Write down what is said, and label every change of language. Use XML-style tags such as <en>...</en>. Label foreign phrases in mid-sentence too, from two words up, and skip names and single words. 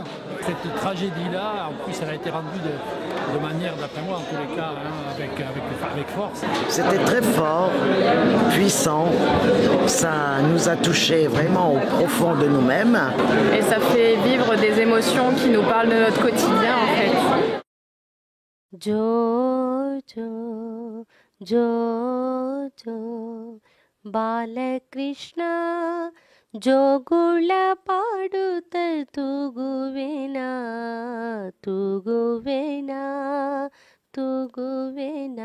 <fr>Cette tragédie-là, en plus, elle a été rendue de manière, d'après moi, en tous les cas, avec force. C'était très fort, puissant. Ça nous a touchés vraiment au profond de nous-mêmes. Et ça fait vivre des émotions qui nous parlent de notre quotidien, en fait.</fr> <kn>ಜೋ ಜೋ ಜೋ ಜೋ ಬಾಲಕೃಷ್ಣ ಜೋಗುಳ ಪಾಡುತ್ತ ತೂಗುವೆನಾ ತೂಗುವೆನಾ ತೂಗುವೆನಾ.</kn>